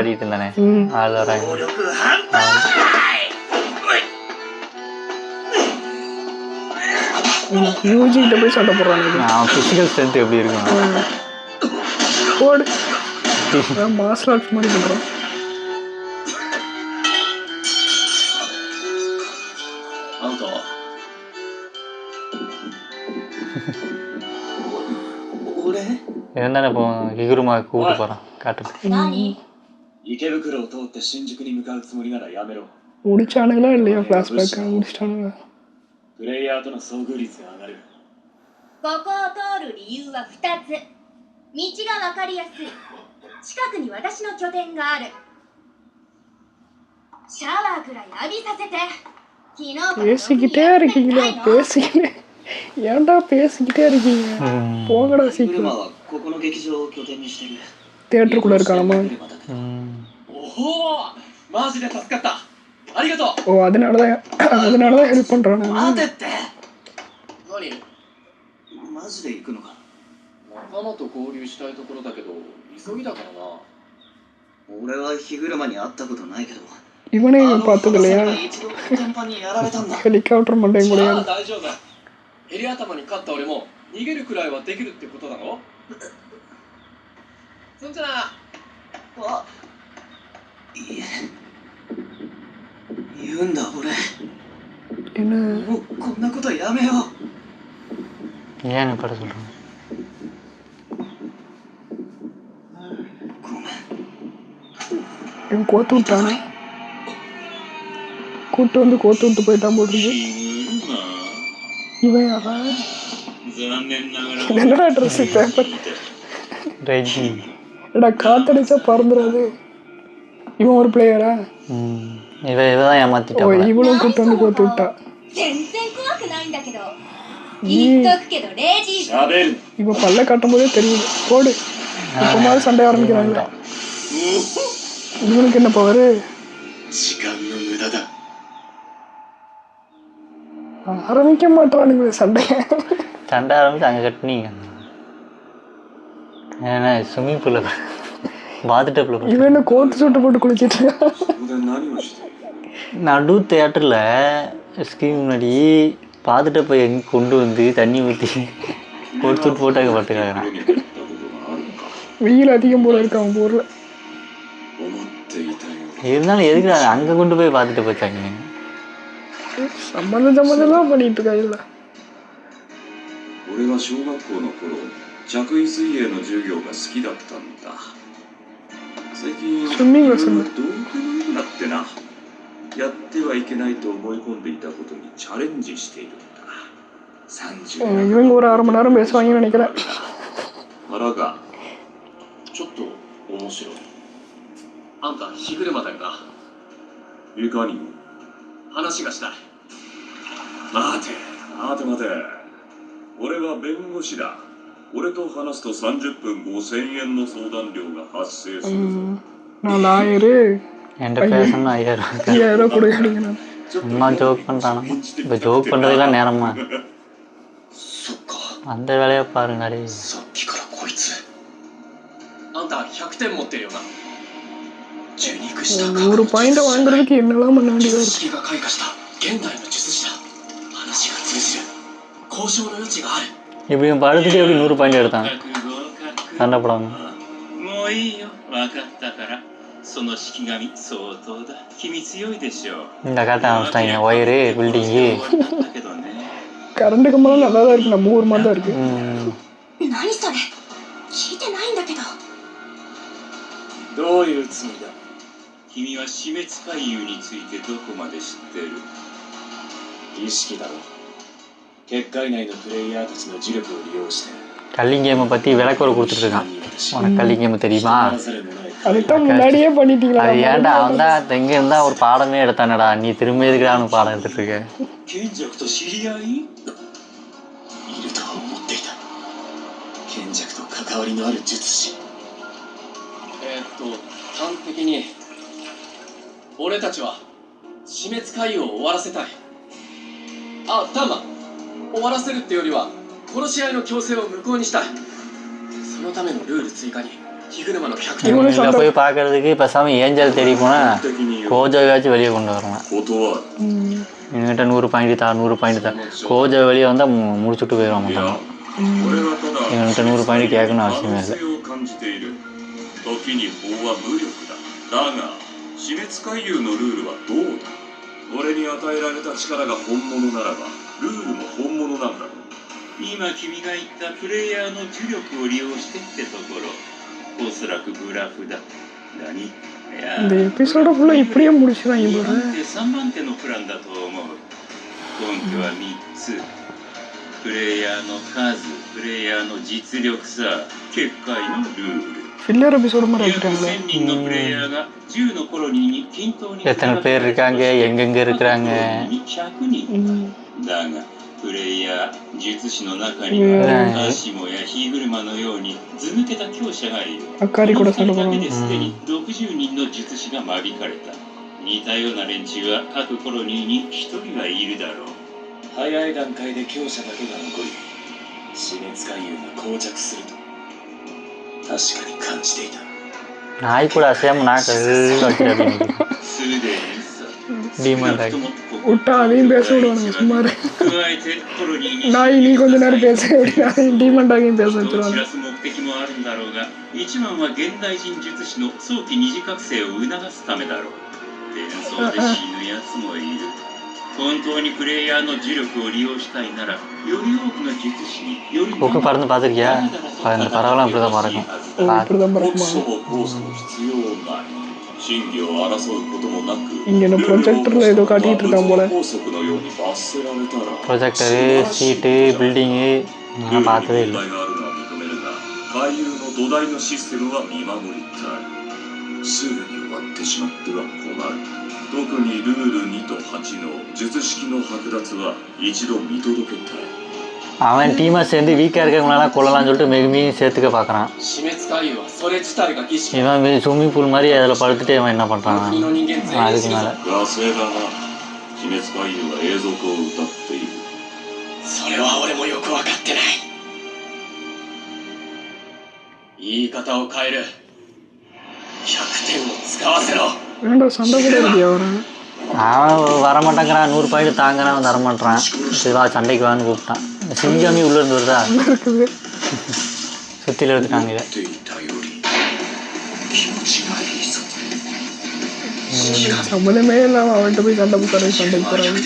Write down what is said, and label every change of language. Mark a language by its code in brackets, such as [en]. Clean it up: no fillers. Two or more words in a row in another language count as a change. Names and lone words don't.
[ta] காட்டிட்டு இருந்தானே, அதில் வராங்க. யூஜி கிட்ட போய் சண்டை போடுறானுங்க. அவன் [en] physical strength [ta] எப்படி இருக்கும்? போடு. [en] martial arts [ta] மாதிரி பண்றான். [ja] あんたは俺 [ta] இவன் தானே இப்போ ஹிகுருமா கூப்பிட்டு போகிறான் காட்டுக்கு. [ja] 何？池袋を通って新宿に向かうつもりならやめろ。 [ta] முடிச்சானுங்களா இல்லையா ஃபிளாஷ்பேக்? முடிச்சிட்டானுங்க. [ja] プレイヤーとの遭遇率が上がる。ここを通る理由は2つ。道が分かりやすい。近くに私の拠点がある。シャワーくらい浴びさせて。昨日からろくに [ta] பேசிக்கிட்டே [ja] やって [ta] இருக்கீங்களா? [ja] ないの？ [ta] பேசிக்கிட்டே ஏன்டா பேசிக்கிட்டே இருக்கீங்க? போங்கடா [ja] 車 [ta] சீக்கிரம். [ja] はここの劇場を拠点にしてる。 [ta] தியேட்டருக்குள்ள இருக்கானமா? [ja] おお、マジで助かった。ありがとう。 [ta] ஓ அதனாலதான் ஹெல்ப் பண்றானு. [ja] 待てって。何？マジで行くのか。仲間と合流したいところだけど急ぎだからな。俺は日車に会ったことないけど。 [ta] இவனே பார்த்தது இல்லையா? [ja] 一度天パにやられたんだ。 [ta] ஹெலிகாப்டர் மண்டையும் கூட. [ja] 大丈夫。ヘリ頭に勝った俺も逃げるくらいはできるってことだろ。そんじゃな。あ、いえ。言うんだ俺。 [ta] என்ன [ja] もうこんなことやめよう。 [ta] ஏன் பட சொல்கிறாங்க? [ja] ごめん。 [ta] இவன் கோத்து விட்டானே. கூட்டு வந்து கோத்து விட்டு போயிட்டான் போட்டுருக்கு. இவன் யாரா? [ja] 残念ながら [ta] என்னடா [en] dress paper? [ta] ரெஜி. எடா காத்தடிச்சா பறந்துடாது. இவன் ஒரு பிளேயரா? இவன் தான் ஓ ஏமாத்திட்டான். இவனும் கூட்டு வந்து கோத்து விட்டா. [ja] 全然怖くないんだけど。言っとくけどレジーさん。喋る。 [ta] இவ பல்ல காட்டும் போதே தெரியுது. போடு. இப்ப மாதிரி சண்டை ஆரம்பிக்கிறாங்க. இவனுக்கு என்ன பவரு? [ja] 時間の無駄だ。 [ta] ஆரம்பிக்க மாட்டானுங்களே சண்டைய. சண்டை ஆரம்பிச்சு அங்கே கட்டினீங்க. ஏன்னா [en] swimming pool [ta] பாத்டப்பில் இவன் என்ன கோத்து சுட்டு போட்டு குளிச்சிட்டு இருக்கான். [ja] そこで何をしている。 [ta] நடு தேட்டரில் ஸ்க்ரீன் முன்னாடி பாத்டப்பை எங்கே கொண்டு வந்து தண்ணி ஊற்றி போட்டு சுட்டு போட்டு அங்கே பட்டுக்கிறாங்க. [ja] 目に入ったことがあるのか。 [ta] வெயில் அதிகம் போல இருக்கு அவன் ஊர்ல. [ja] 思っていたよ。 [ta] இருந்தாலும் எதுக்கு அங்கே கொண்டு போய் பார்த்துட்டு போச்சாங்க? சம்மந்தம் பண்ணிட்டு இருக்காங்கல்ல. [ja] 俺は小学校の頃、着衣水泳の授業が好きだったんだ。最近、いろいろどうでもよくなってな。やってはいけないと思い込んでいたことにチャレンジしているんだ。30 [ta] இவங்க ஒரு அரை மணி நேரம் பேசுவாங்கன்னு நினைக்கிறேன். [ja] 腹がちょっと面白い。あんた火車だよな。いかにも。話がしたい。待て俺は弁護士だ。俺と話すと30分5000円の相談料が発生するぞ。 [ta] நான் லாயரு என்கிட்ட பேசணும்னு 5000 ரூபா 5000 ரூபா கொடுக்குறீங்க நான். சும்மா ஜோக் பண்ணுறானா? இப்போ ஜோக் பண்ணுறதுலாம் நேரமா? [ja] そっか。 [ta] அந்த வேலையை பாருங்க அடே. [ja] さっきからこいつ。あんた100点持ってるよな。受肉した [ta] 100パイント வாங்குறதுக்கு என்னெல்லாம் பண்ண வேண்டியதா [ja] 術 [ta] இருக்கு. [ja] 式が開花した現代の術師だ。話が通じる。交渉の余地がある。 [ta] இப்படி படுத்துட்டு எப்படி 100 பாயிண்ட் எடுத்தான்? சண்டை போடாம. [ja] もういいよ、分かったから。その式神相当だ。君強いでしょう。 [ta] இந்த காட்ட ஆரம்பிச்சிட்டாங்க. [en] wire building. [ja] だけどね。 [ta] கரண்ட் கம்பெல்லாம் நல்லா தான் இருக்கு. நம்ம ஊர் மாதிரி தான் இருக்கு. [ja] 何それ聞いてないんだけど。どういうつもりだ。君は死滅回遊についてどこまで知ってる？意識だろう。結界内のプレイヤーたちの磁力を利用して [en] culling game [ta] பற்றி விளக்குற கொடுத்துட்ருக்கான். உனக்கு [en] culling game [ta] தெரியுமா? அதுதான் முன்னாடியே பண்ணிட்டீங்களா? அது ஏன்டா அவன் தான் எங்கே இருந்தால் ஒரு பாடமே எடுத்தானடா. நீ திரும்ப எதுக்கு அவனுக்கு பாடம் எடுத்துட்டு இருக்க? [ja] 賢者と知り合い？いるとは思っていた。賢者と関わりのある術師。端的に俺たちは死滅回遊を終わらせたい。あ、ターマ、終わらせるってよりは殺し合いの強制を無効にしたい。そのためのルール追加に火車の100点。 [ta] இவங்களை போய் பார்க்கறதுக்கு பேசாமல் ஏஞ்சல் தேடி போனால் கோஜாவாச்சும் வெளியே கொண்டு வரலாம். என்கிட்ட 100 பாயிண்ட் தான் 100 பாயிண்ட் தான். கோஜா வெளியே வந்தால் முடிச்சுட்டு போயிடுவான் மாட்டாங்க. என்கிட்ட 100 பாயிண்ட் கேட்கணும்னு அவசியமே இல்லை. [ja] 時に法は無力だ。だが死滅回遊のルールはどうだ。俺に与えられた力が本物ならばルールも本物なんだろう。今君が言ったプレイヤーの呪力を利用してってところ、おそらくブラフだ。何？いや、 [ta] இந்த [en] episode full [ta] இப்படியே முடிச்சுறாங்க பாரு. [ja] 3 番手のプランだと思う。根拠は3つ。プレイヤーの数、プレイヤーの実力差、結界のルール。 [en] filler episode [ta] மாதிரி [ja] 約 [ta] ஆக்கிட்டாங்களே. [ja] 1000 人のプレイヤーが10のコロニーに均等に [ta] எத்தனை பேர் இருக்காங்க, எங்கெங்கே இருக்கிறாங்க. [ja] 100 人。だがプレイヤー、術師の中にはアシモや火車のように図抜けた強者がいる。明かりこれそのだままけですでに60人の術師が間引かれた。似たような連中は各コロニーに1人はいるだろう。早い段階で強者だけが残り死滅回遊が膠着すると確かに感じていた。 [ta] நாய் கூட அசையாமல் நாக்கு வைக்கிறாங்க. [ja] すでにさ。 [en] demon dog. [ta] விட்டா அதையும் பேச விடுவானுங்க சும்மா இரு. [ja] 加えてコロニーに [ta] நாய் நீ கொஞ்ச நேரம் பேச அப்படின்னா [en] demon dog [ta] பேச [ja] 知 [ta] வச்சிருவாங்க. [ja] らす目的もあるんだろうが、一番は現代人術師の早期二次覚醒を促すためだろう。伝送で死ぬやつもいる。本当にプレイヤーの呪力を利用したいなら、より多くの術師により [ta] கொக்கு பறந்து பார்த்துருக்கியா? அந்த பறவைலாம் இப்படி தான் பறக்கும். இப்படிதான் பறக்குமா? [ja] コースの必要ない。真偽を争うこともなく、 [ta] இங்க என்ன ப்ரொஜெக்டர்ல ஏதோ காட்டிட்டு இருக்கான் போல. [ja] 法則のように罰せられたら [ta] ப்ரொஜெக்டரு, சீட்டு, பில்டிங்கு நான் பார்த்ததே இல்லை. [ja] 問題があるのは認めるが、回遊の土台のシステムは見守りたい。すぐに終わってしまっては困る。特にルール2と8の術式の剥奪は一度見届けたい。 [ta] அவன் டீமாக சேர்ந்து வீக்காக இருக்கிறவங்களெல்லாம் கொள்ளலாம்னு சொல்லிட்டு மெகுமியும் சேர்த்துக்க பார்க்குறான். [ja] 死滅回遊はそれ自体が儀式。 [ta] இவன் [en] swimming pool [ta] மாதிரி அதில் படுத்துட்டு இவன் என்ன பண்ணுறான்? [ja] 国の人間全員 [ta] அதுக்கு மேலே [ja] ガセだな。死滅回遊は永続を歌っている。それは俺もよく分かってない。言い方を変える。100点を使わせろ。 [ta] ஏன்டா சண்டை கூட இருக்கியா அவரு? அவன் வரமாட்டேங்கிறான். 100 பாயிண்ட் தாங்கிறான். அவன் தரமாட்டான். சிவா சண்டைக்கு வான்னு கூப்பிட்டான். சிங்கமி உள்ளே இருந்து வருதா? இருக்குது. சுற்றில எடுத்துட்டாங்க இதை. [ja] っていたより気持ちがいいぞ。 [ta] சம்மந்தமே இல்லாம அவன்கிட்ட போய் சண்டை போறாங்க சண்டைக்கு போறாங்க.